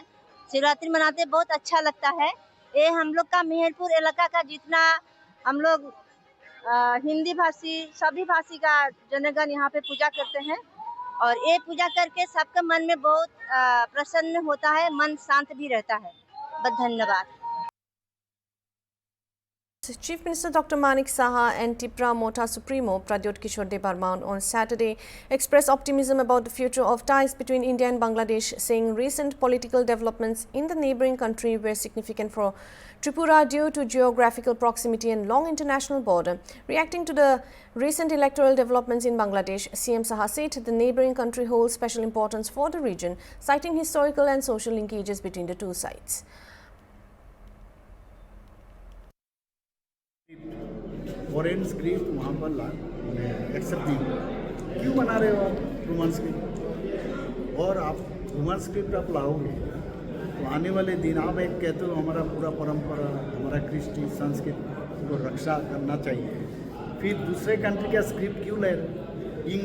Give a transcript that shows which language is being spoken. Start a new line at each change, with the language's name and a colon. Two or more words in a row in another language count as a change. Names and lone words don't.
Hindi: शिवरात्रि मनाते बहुत अच्छा लगता है। ये हम लोग का मेहरपुर इलाका का जितना हम लोग हिंदी भाषी सभी भाषी का जनगण यहाँ पे पूजा करते हैं और ये पूजा करके सबका मन में बहुत प्रसन्न होता है, मन शांत भी रहता है। बहुत धन्यवाद।
English: Chief Minister Dr. Manik Saha and Tipra Mota Supremo Pradyot Kishore Debarman on Saturday expressed optimism about the future of ties between India and Bangladesh, saying recent political developments in the neighbouring country were significant for Tripura due to geographical proximity and long international border. Reacting to the recent electoral developments in Bangladesh, CM Saha said the neighbouring country holds special importance for the region, citing historical and social linkages between the two sides. foreign script
Hindi: वहाँ पर एक्सेप्ट नहीं, क्यों बना रहे हो आप
English: Roman script?
Hindi: और आप
English: Roman script
Hindi: आप लाओगे तो आने वाले दिन आप एक कहते हो हमारा पूरा परंपरा, हमारा कृष्टि संस्कृति को रक्षा करना चाहिए, फिर दूसरे कंट्री का स्क्रिप्ट क्यों ले रहे?